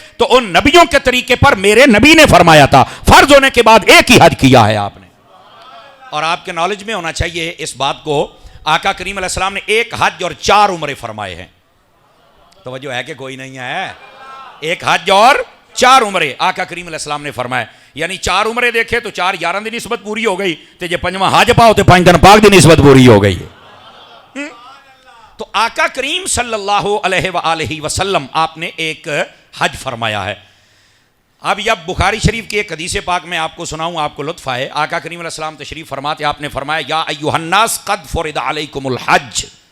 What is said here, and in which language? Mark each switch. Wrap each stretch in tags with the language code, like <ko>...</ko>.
<ur>تو ان نبیوں کے طریقے پر میرے نبی نے فرمایا تھا, فرض ہونے کے بعد ایک ہی حج کیا ہے آپ نے. اور آپ کے نالج میں ہونا چاہیے اس بات کو, آقا کریم علیہ السلام نے ایک حج اور 4 عمرے فرمائے ہیں. توجہ ہے کہ کوئی نہیں ہے؟ ایک حج اور 4 عمرے آقا کریم علیہ السلام نے فرمائے. یعنی 4 عمرے دیکھے تو</ur> <pa>4 11 دی نسبت پوری ہو گئی, تے جے 5واں حج پاؤ تے 5 دن پاک دی نسبت پوری ہو گئی.</pa> <ur>تو آقا کریم صلی اللہ علیہ وآلہ وسلم آپ نے ایک حج فرمایا ہے. اب یہ بخاری شریف کی ایک حدیث پاک میں آپ کو سناؤں, آپ کو لطف آئے. آقا کریم علیہ السلام تشریف فرماتے, آپ نے فرمایا</ur> <ar>یا ایھا الناس قد فرض علیکم الحج.</ar>